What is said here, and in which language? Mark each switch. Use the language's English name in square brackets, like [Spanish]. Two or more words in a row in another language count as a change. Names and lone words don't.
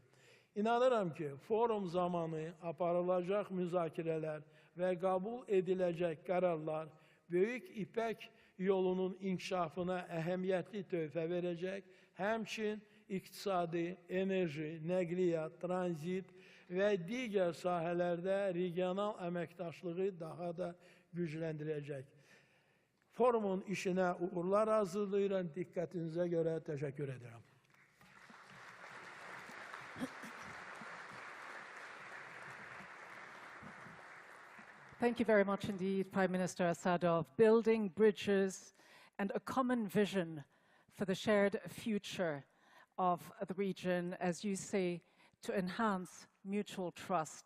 [Azerbaijani] İnanıram ki, forum zamanı aparılacaq müzakirələr və qəbul ediləcək qərarlar Böyük İpək yolunun inkişafına əhəmiyyətli töhfə verəcək, həmçinin iqtisadi, enerji, nəqliyyat, tranzit və digər sahələrdə regional əməkdaşlığı daha da gücləndirəcək. Forumun işinə uğurlar arzulayıram, diqqətinizə görə təşəkkür edirəm. [English] Thank you very much indeed, Prime Minister Asadov. Building bridges and a common vision for the shared future of the region, as you say, to enhance mutual trust.